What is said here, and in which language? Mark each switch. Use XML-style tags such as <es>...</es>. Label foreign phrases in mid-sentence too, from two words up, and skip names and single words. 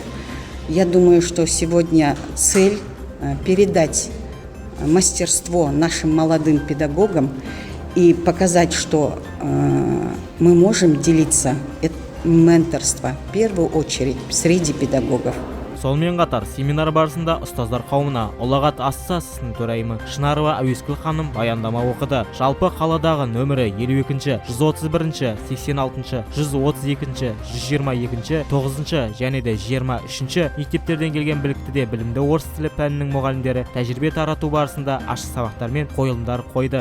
<ru>Я думаю, что сегодня цель передать мастерство нашим молодым педагогам и показать, что мы можем делиться менторство в первую очередь среди педагогов.</ru> <kk>Сонымен қатар семинар барысында ұстаздар қауымына ұлағат ассоциациясының төрайымы Шынарова Әуескүл ханым баяндама оқыды. Жалпы қаладағы нөмірі 52, 131, 86, 132, 122, 9 және де 23 мектептерден келген білікті де білімді орыс тілі пәнінің мұғалімдері тәжірибе тарату барысында ашық сабақтар мен қойылымдар қойды.</kk>